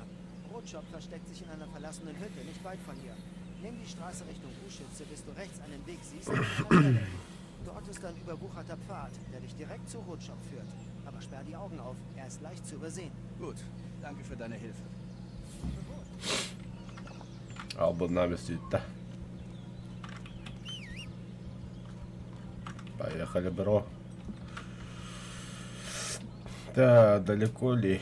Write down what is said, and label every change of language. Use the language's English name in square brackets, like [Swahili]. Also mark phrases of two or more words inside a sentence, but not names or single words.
[German] Rotschopf versteckt sich in einer verlassenen Hütte, nicht weit von hier. Nimm die Straße Richtung Uschütze, bis du rechts einen Weg siehst. Und dann weg. Dort ist ein überwucherter Pfad, der dich direkt zu Rotschopf führt. Aber sperr die Augen auf, er ist leicht zu übersehen. Gut, danke für deine Hilfe. [Russian] Албан навести, да. Поехали, бро. Да, далеко ли?